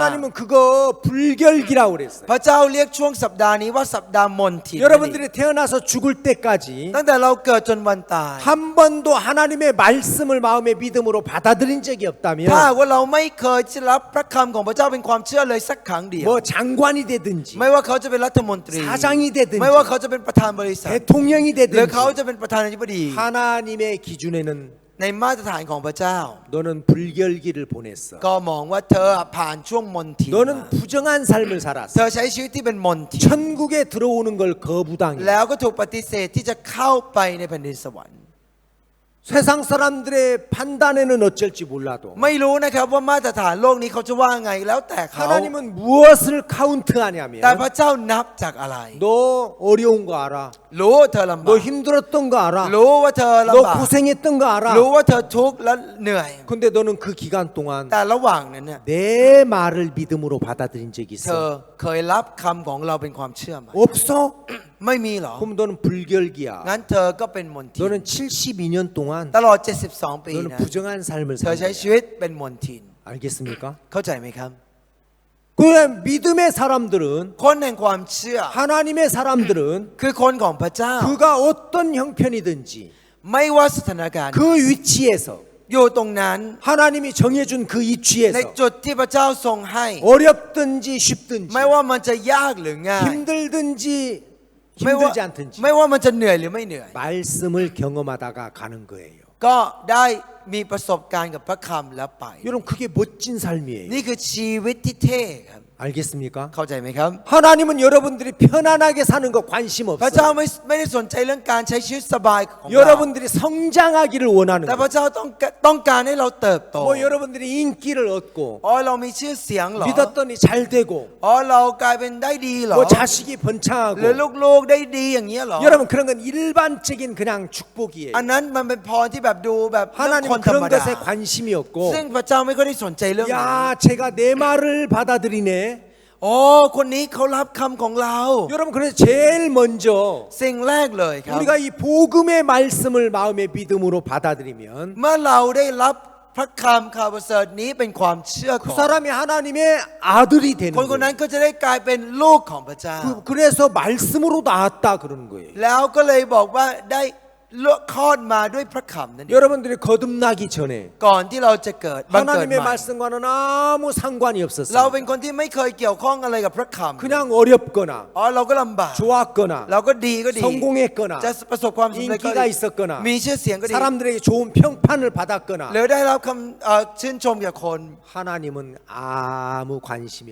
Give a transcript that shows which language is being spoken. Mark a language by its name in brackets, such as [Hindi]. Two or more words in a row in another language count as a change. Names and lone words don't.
[Korean] 하나님은 그거 불결기라고 그랬어요. [Thai] พระเจ้าเรียกช่วงสัปดาห์นี้ว่าสัปดาห์มนทิน [Korean] 여러분들이 태어나서 죽을 때까지 [Thai] ตั้งแต่เราเกิดจนวันตาย [Korean] 한 번도 하나님의 말씀을 마음의 믿음으로 받아들인 적이 [Thai] ถ้า [Korean] 없다면 [Thai] ว่าเราไม่เคยรับพระคำของพระเจ้าเป็นความเชื่อเลยสักครั้งเดียว [Korean] 뭐 장관이 되든지 [Thai] ไม่ว่าเขาจะเป็นรัฐมนตรี [Korean] 사장이 되든지 [Thai] ไม่ว่าเขาจะเป็นประธานบริษัท [Korean] 대통령이 [Thai] หรือ [Korean] 되든지 [Thai] เขาจะเป็นประธานาธิบดี [Korean] 하나님의 기준에는 [Thai] ในมาตรฐานของพระเจ้า [Korean] 너는 불결기를 보냈어. [Thai] ก็มองว่าเธอผ่านช่วงมนทิน [Korean] 너는 [Thai] มา [Korean] 부정한 삶을 [Thai] เธ [Korean] 살았어. [Thai] อใช้ชีวิตที่เป็นมนทิน [Korean] 천국에 들어오는 걸 거부당해. [Thai] แล้วก็ถูกปฏิเสธที่จะเข้าไปในแผ่นดินสวรรค์ [Korean] 세상 사람들의 판단에는 어쩔지 몰라도 [Thai] ไม่รู้นะครับว่ามาตรฐานโลกนี้เขาจะว่าไงแล้วแต่เขา [Korean] 하나님은 무엇을 [Thai] แต่ [Korean] 카운트하냐면 [Thai] พระเจ้านับจากอะไร [Korean] 너 어려운 거 알아. [Thai] รู้ว่าเธอลำบา [Korean] 너 [Thai] ก [Korean] 힘들었던 거 알아. [Thai] รู้ว่าเธอ [Korean] 너 [Thai] ลำบาก [Korean] 고생했던 거 알아. [Thai] รู้ว่าเธอทุกข์และเหนื่อย [Korean] 근데 너는 그 기간 동안 [Thai] แต่ระหว่างนั้นเนี่ย [Korean] 내 말을 믿음으로 받아들인 적이 [Thai] เธอ [Korean] 있어? [Thai] เคยรับคำของเราเป็นความเชื่อไหม [Korean] 없어? [Thai] ไม่มีหรอ [Korean] 그럼 너는 불결기야. [Thai] งั้นเธอก็เป็นมนทิน [Korean] 너는 72년 동안 [Thai] ตลอด 72 ปี [Korean] 너는 [Thai] นะ [Korean] 부정한 삶을 [Thai] เธอ [Korean] 산 [Thai] ใช้ [Korean] 거야. [Thai] ชีวิตเป็นมนทิน [Korean] 알겠습니까? [Thai] เข้าใจไหมครับ [Korean] 그 믿음의 사람들은 [Thai] คนแห่งความเชื่อ [Korean] 하나님의 사람들은 [Thai] คือคนของพระเจ้า [Korean] 그가 어떤 형편이든지 [Thai] ไม่ว่าสถานการณ์ [Korean] 그 위치에서 [Thai] อยู่ตรงนั้น [Korean] 하나님이 정해준 그 [Thai] ใน [Korean] 위치에서 [Thai] จุดที่พระเจ้าทรงให้ [Korean] 어렵든지 쉽든지 [Thai] ไม่ว่ามันจะยากหรือง่าย [Korean] 힘들든지 [Thai] ไม่ว่า [Korean] 힘들지 않든지 [Thai] ไม่ว่ามันจะเหนื่อยหรือไม่เหนื่อย [Korean] 말씀을 경험하다가 가는 거예요. [Thai] ก็ได้มีประสบการณ์กับพระคำแล้วไป [Korean] 여러분 그게 멋진 삶이에요. [Thai] นี่คือชีวิตที่เท่ครับ [Korean] 알겠습니까? [Thai] เข้าใจไหมครับ [Korean] 하나님은 여러분들이 편안하게 사는 거 관심 [Thai] พระเจ้า [Korean] 없어요. [Thai] ไม่ได้สนใจเรื่องการใช้ชีวิตสบายของเรา [Korean] 여러분들이 성장하기를 원하는 [Thai] แต่พ [Korean] 거예요. [Thai] ระเจ้าต้องการให้เราเติบโต [Korean] 뭐 여러분들이 인기를 얻고 [Thai] อ๋อเรามีชื่อเสียงเหรอ [Korean] 믿었더니 잘 되고 [Thai] อ๋อเรากลายเป็นได้ดีเหรอ [Korean] 뭐 자식이 [Thai] หรือ [Korean] 번창하고 [Thai] ลูกๆได้ดีอย่างเงี้ยเหรอ [Korean] 여러분 그런 건 일반적인 그냥 축복이에요. [Thai] อันนั้นมันเป็นพรที่แบบดูแบบเรื่องคน [Korean] 하나님은 [Thai] ธรรม [Korean] 그런 [Thai] ดา [Korean] 것에 관심이 없고 [Thai] ซึ่งพระเจ้าไม่ค่อยได้สนใจเรื่องนี้ [Korean] 야 제가 내 말을 받아들이네. [Thai] อ๋อคนนี้เขารับคำของเรา [Korean] 여러분 그래서 제일 먼저 [Thai] สิ่งแรกเลยครับ [Korean] 우리가 이 복음의 말씀을 마음의 믿음으로 받아들이면 [Thai] เมื่อเราได้รับพระคำข่าวประเสริฐนี้เป็นความเชื่อ [Korean] 그 [Thai] ของ [Korean] 사람이 하나님의 아들이 되는 [Thai] คนคนนั้น [Korean] 거예요. [Thai] ก็จะได้กลายเป็นลูกของพระเจ้า [Korean] 그래서 말씀으로 낳았다 그러는 거예요. [Thai] แล้วก็เลยบอกว่าได้คลอดมาด้วยพระคำนั่นเอง [Korean] 여러분들이 거듭나기 전에 [Thai] ก่อนที่เราจะเกิดบังเกิด [Korean] 하나님의 [Thai] ใหม่ [Korean] 말씀과는 아무 상관이 [Thai] เรา [Korean] 없었어요. [Thai] เป็นคนที่ไม่เคยเกี่ยวข้องอะไรกับพระคำ [Korean] 그냥 어렵거나 [Thai] อ๋อเราก็ลำบาก [Korean] 좋았거나 [Thai] เราก็ดีก็ดี [Korean] 성공했거나 [Thai] จะประสบความสำเร็จก็ [Korean] 인기가 [Thai] ดี [Korean] 있었거나 [Thai] มีชื่อเสียงก็ดี [Korean] 사람들에게 좋은 평판을 받았거나 [Thai] หรือได้รับคำชื่นชมจากคน [Korean] 하나님은 아무 관심이